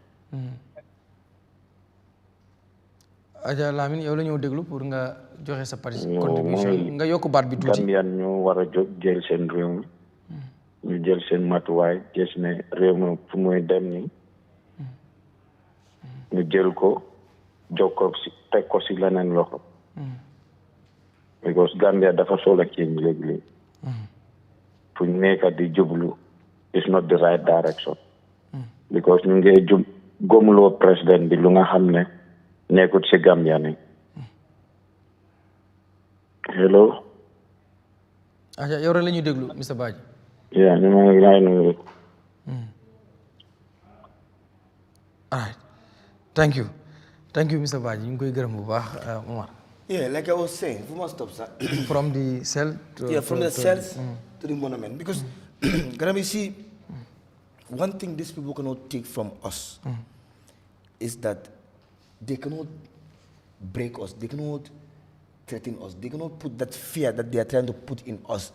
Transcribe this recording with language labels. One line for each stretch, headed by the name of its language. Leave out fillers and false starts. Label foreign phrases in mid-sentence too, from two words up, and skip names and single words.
Wolof: Aja Lamine yow la ñëw déglu pour nga joxe sa contribution nga yokk baat bi tuuti. Gambian ñu war a jóg jël seen réew mi ñu jël seen matuwaay gis ne réew mi fu muy dem ni ñu jël ko jóg ko si teg ko si leneen loxo. because Gambia dafa soxla change léegi fu ñu nekk di jublu
English: is not the right direction.
Wolof: because ñu ngi jub gomuloo président bi lu nga xam ne nekkut si Gambia ni.
English: hello.
Wolof: yow rek la ñuy déglu Mr. Badji. yeah ñu ngi lay nuyu.
English: all right thank you Mr.
Wolof: Badji ñu ngi koy gërëm bu baax Omar.
English: Yeah, like I was saying, we must stop, sir. From the cell to... from the cells to the monument. Because, you see, one thing these people cannot take from us is that they cannot break us. They cannot threaten us. They cannot put that fear that they are trying to put in us.